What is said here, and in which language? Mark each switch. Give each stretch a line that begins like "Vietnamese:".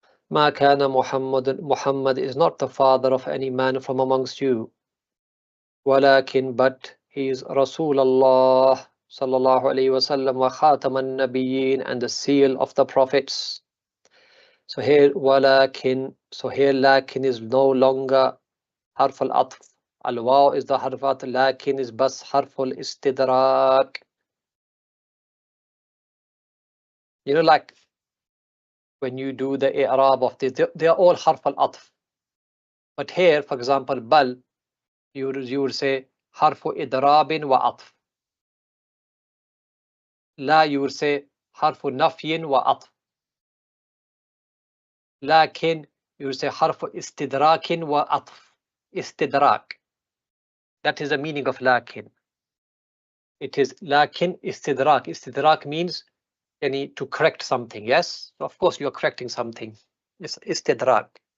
Arabic: ما كان
English: Muhammad is not the father of any man from amongst you.
Arabic: ولكن
English: but he is Rasulullah
Arabic: صلى الله عليه وسلم وخاتم النبيين
English: and the seal of the prophets. So here ولكن, so here لكن is no longer حرف العطف.
Arabic: الواو
English: is the
Arabic: حرف العطف, لكن is بس حرف الاستدراك.
English: You know, like when you do the i'rab of this, they are all حرف العطف. But here, for example, بل, you would say
Arabic: حرف إضراب وعطف. لا,
English: you would say
Arabic: حرف نفي وعطف. لكن
English: you would say
Arabic: حرف استدراك وعطف. استدراك.
English: That is the meaning of لكن. It is لكن استدراك. استدراك means to correct something. Yes, so of course you are correcting something. It's istidrak.